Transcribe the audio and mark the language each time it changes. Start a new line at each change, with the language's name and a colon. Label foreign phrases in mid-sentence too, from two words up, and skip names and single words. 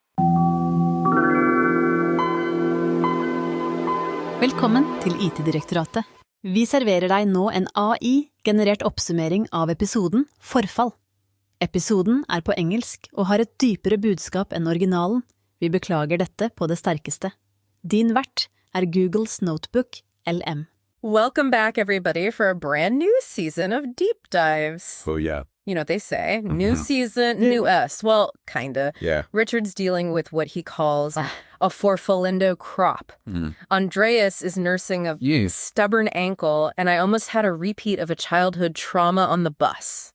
Norwegian: Velkommen til IT-Direktoratet. Vi serverer deg nå en AI-generert oppsummering av episoden Forfall. Episoden er på engelsk og har et dypere budskap enn originalen. Vi beklager dette på det sterkeste. Din vert er Googles NotebookLM.
English: Welcome back, everybody, for a brand new season of Deep Dives. Oh, yeah. You know what they say, new season, new us. Well, kinda. Yeah. Richard's dealing with what he calls a forfall crop. Andreas is nursing a stubborn ankle, and I almost had a repeat of a childhood trauma on the bus.